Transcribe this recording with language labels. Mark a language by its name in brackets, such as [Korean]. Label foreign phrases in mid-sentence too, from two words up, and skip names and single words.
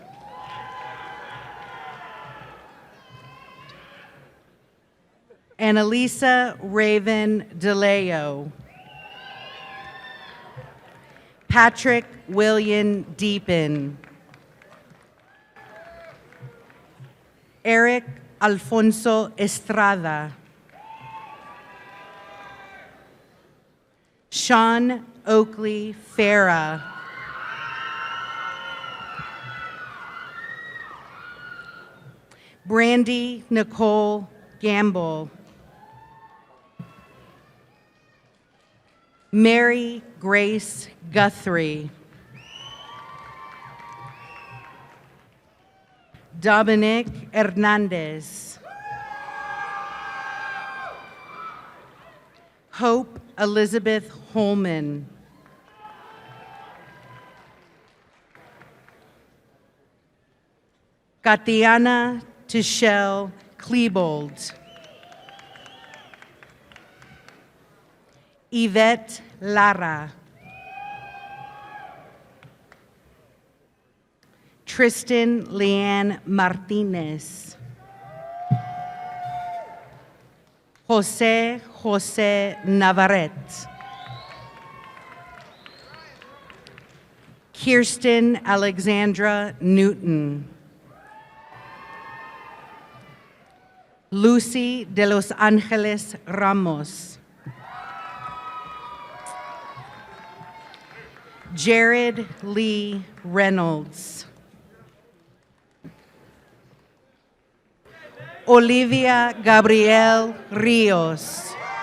[English] Annalisa Raven DeLeo. Patrick William Deepin. Eric Alfonso Estrada. Sean Oakley Farah. Brandy Nicole Gamble. Mary Grace Guthrie. Dominic Hernandez. Hope Elizabeth Holman. Katiana Tichelle Klebold. Yvette Lara. Tristan Leanne Martinez. Jose Navarrete. Kirsten Alexandra Newton. Lucy de los Angeles Ramos. Jared Lee Reynolds. Olivia Gabrielle Rios.